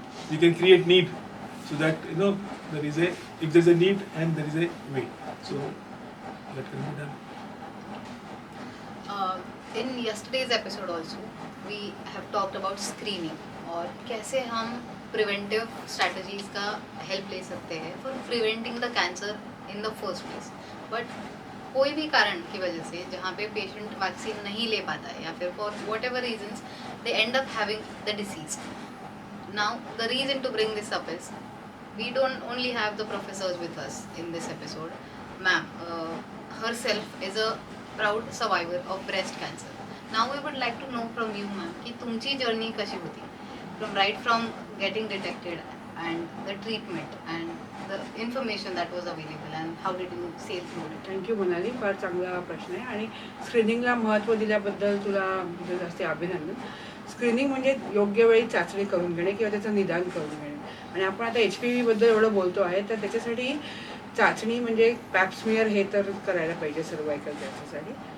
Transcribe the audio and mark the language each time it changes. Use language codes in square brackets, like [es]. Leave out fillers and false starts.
[en] We can create need so that there is a, if there is a need and there is a way. So that can be done. In yesterday's episode also we have talked about screening [hi] और कैसे हम [en] preventive strategies [hi] का help ले सकते हैं [en] for preventing the cancer in the first place. [hi] But कोई भी कारण की वजह से जहाँ पे patient vaccine नहीं ले पाता है या फिर [en] for whatever reasons they end up having the disease. Now the reason to bring this up is we don't only have the professors with us in this episode. Ma'am herself is a proud survivor of breast cancer. Now we would like to know from you, ma'am, [mr] कि तुमची journey कशी होती [en] from getting detected and the treatment and the information that was available and how did you sail through it? [mr] Thank you Manali, फार चांगला प्रश्न आहे आणि स्क्रीनिंगला महत्त्व दिल्याबद्दल तुला जास्त अभिनंदन. स्क्रीनिंग म्हणजे योग्य वेळी चाचणी करून घेणे किंवा त्याचं निदान करून घेणे. आणि आपण आता HPV बद्दल एवढं बोलतो आहे तर त्याच्यासाठी चाचणी म्हणजे पॅप्समियर हे तर करायला पाहिजे सर्वायकल कॅन्सरसाठी.